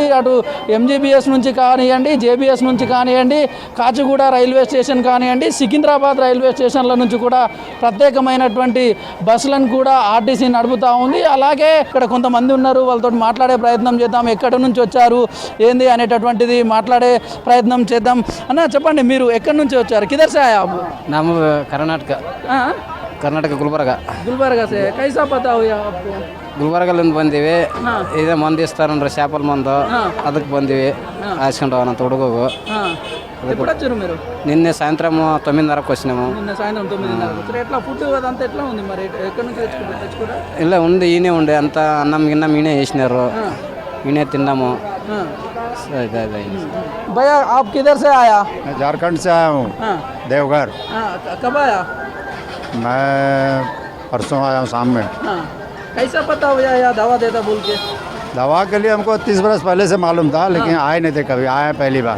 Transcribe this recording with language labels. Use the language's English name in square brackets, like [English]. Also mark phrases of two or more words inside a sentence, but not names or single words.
[Telugu] అటు ఎంజీబీఎస్ నుంచి కానివ్వండి, జేబీఎస్ నుంచి కానివ్వండి, కాచిగూడ రైల్వే స్టేషన్ కానివ్వండి, సికింద్రాబాద్ రైల్వే స్టేషన్ల నుంచి కూడా ప్రత్యేకమైనటువంటి బస్సులను కూడా ఆర్టీసీ నడుపుతూ ఉంది. అలాగే ఇక్కడ కొంతమంది ఉన్నారు, వాళ్ళతో మాట్లాడే ప్రయత్నం చేద్దాం. ఎక్కడి నుంచి వచ్చారు, ఏంది అనేటటువంటిది మాట్లాడే ప్రయత్నం చేద్దాం. అన్న చెప్పండి, మీరు ఎక్కడి నుంచి వచ్చారు? [Hindi] किधर से आया? नाम कर्नाटक गुलबर्गा से। कैसा पता हुआ आपको? [Kannada] ಗುಲ್ಬರ್ಗಲ್ಲಿಂದ ಬಂದೀವಿ. ಇದೇ ಮಂದು ಇಸ್ತಾರನ್ರಿ, [Telugu] చేపల మందు. [Kannada] ಅದಕ್ಕೆ ಬಂದೀವಿ ಹಾಸ್ಕೊಂಡು ಹೋಗೋಣ ಹುಡುಗಗೂ. [Telugu] ఎప్పుడు వచ్చారు మీరు? నిన్నే సాయంత్రం 9:30కి వచ్చినాము. నిన్న సాయంత్రం 9:30. ఎట్లా ఫుడ్ అదంతా ఎట్లా ఉంది మరి? ఎక్కడి నుంచి తెచ్చుకురా? ಇಲ್ಲ ఉంది, ఈయనే ఉండే అంతా అన్నం గిన్నం ఈయనే వేసినారు. ఈయనే తిన్నాము. [Hindi] भैया आप किधर से आया? मैं झारखंड से आया हूँ, देवघर। कब आया? मैं परसों आया हूँ शाम में। कैसा पता हुआ या दवा देता बोल के? दवा के लिए हमको 30 बरस पहले से मालूम था, लेकिन आए नहीं थे कभी, आए पहली बार।